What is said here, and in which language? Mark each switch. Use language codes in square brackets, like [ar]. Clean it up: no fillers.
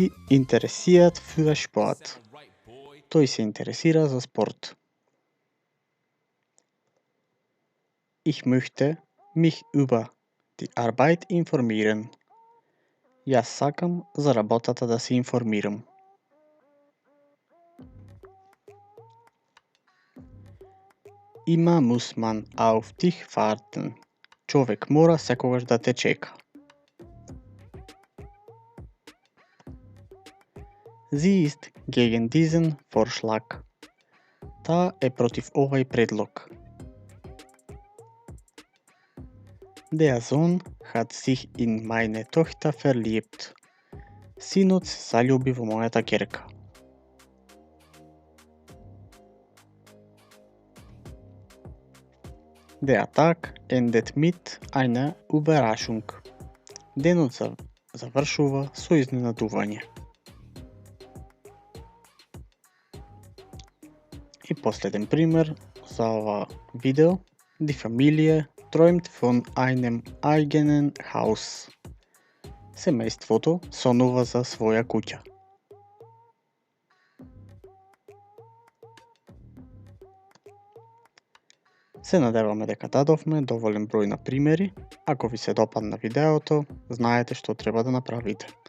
[de] Interessiert für Sport. [mk] Тој се интересира за спорт. [de] Ich möchte mich über die Arbeit informieren. [mk] Јас сакам за работата да се информирам. [de] Immer muss man auf dich warten. [mk] Човек мора секогаш да те чека. [de] Sie ist gegen diesen Vorschlag. [mk] Таа е против овај предлог. [de] Der Sohn hat sich in meine Tochter verliebt. [mk] Синот се заљуби во мојата ќерка. [de] Der Tag endet mit einer Überraschung. [mk] Денот завршува со изненадување. И последен пример за ова видео. [de] Die Familie träumt von einem eigenen Haus. [mk] Семејството сонува за своја куќа. Се надеваме дека дадовме доволен број на примери. Ако ви се допадна видеото, знаете што треба да направите.